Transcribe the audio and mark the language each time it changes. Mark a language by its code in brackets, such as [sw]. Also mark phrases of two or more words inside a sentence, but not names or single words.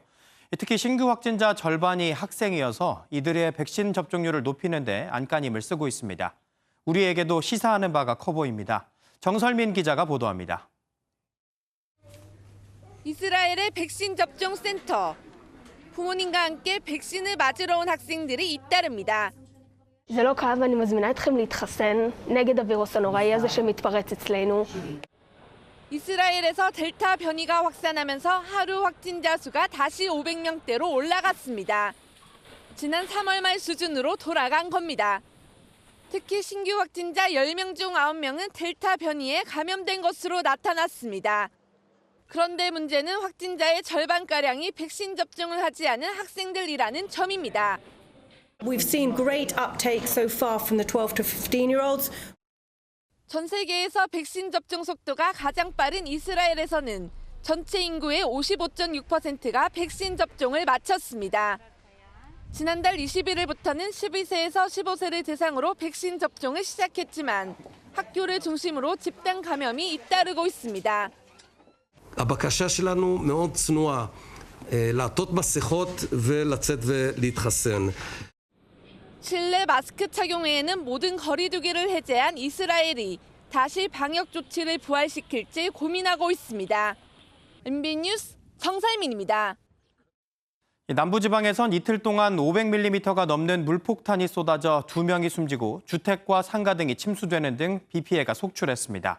[ko] 특히 신규 확진자 절반이 학생이어서 이들의 백신 접종률을 높이는 데 안간힘을 쓰고 있습니다. 우리에게도 시사하는 바가 커 보입니다. 정설민 기자가 보도합니다. 이스라엘의 백신 접종 센터. 부모님과 함께 백신을 맞으러 온 학생들이 잇따릅니다. [he] זה לא כאב ואני מזמינה אתכם להתחסן נגד הווירוס הנוראי הזה שמתפרץ אצלנו. [ko] 이스라엘에서 델타 변이가 확산하면서 하루 확진자 수가 다시 500명대로 올라갔습니다. 지난 3월 말 수준으로 돌아간 겁니다. 특히 신규 확진자 10명 중 9명은 델타 변이에 감염된 것으로 나타났습니다. 그런데 문제는 확진자의 절반가량이 백신 접종을 하지 않은 학생들이라는 점입니다. [en] We've seen great uptake so far from the 12 to 15-year-olds. [ko] 전 세계에서 백신 접종 속도가 가장 빠른 이스라엘에서는 전체 인구의 55.6%가 백신 접종을 마쳤습니다. 지난달 21일부터는 12세에서 15세를 대상으로 백신 접종을 시작했지만 학교를 중심으로 집단 감염이 잇따르고 있습니다. [he] הבקשה שלנו מאוד צנועה, לעטות מסכות ולצאת ולהתחסן. [ko] 실내 마스크 착용 외에는 모든 거리두기를 해제한 이스라엘이 다시 방역 조치를 부활시킬지 고민하고 있습니다. MBN 뉴스 정살민입니다. 남부지방에선 이틀 동안 500mm가 넘는 물폭탄이 쏟아져 2명이 숨지고 주택과 상가 등이 침수되는 등 비 피해가 속출했습니다.